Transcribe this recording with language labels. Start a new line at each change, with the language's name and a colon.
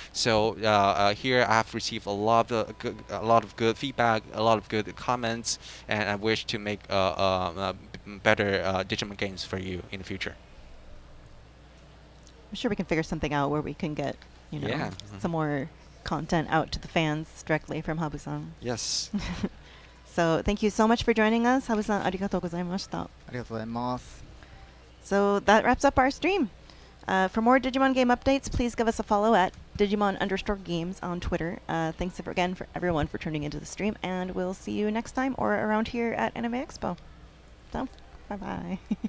English: So here I have received a lot of good feedback, a lot of good comments, and I wish to make better Digimon games for you in the future. I'm sure we can figure something out where we can get, Yeah. some more content out to the fans directly from Habu-san. Yes. So thank you so much for joining us.
Japanese: Habu-san, ありがとうございました。ありがとうございます。
English: So that wraps up our stream. For more Digimon game updates, please give us a follow at Digimon_games on Twitter. Thanks again for everyone for tuning into the stream, and we'll see you next time or around here at Anime Expo. So, bye-bye.